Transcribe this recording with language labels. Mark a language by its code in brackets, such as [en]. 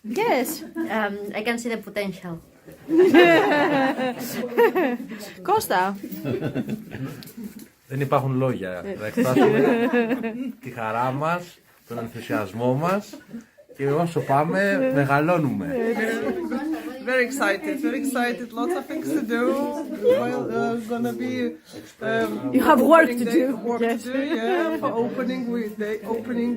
[en] Yes, I can see the potential. [el] Κώστα. Δεν υπάρχουν λόγια να εκφράσουμε τη χαρά μας, τον ενθουσιασμό μας και όσο πάμε μεγαλώνουμε. [en] Very excited, lots of things to do. Well, gonna be You have work to do. For opening with the opening.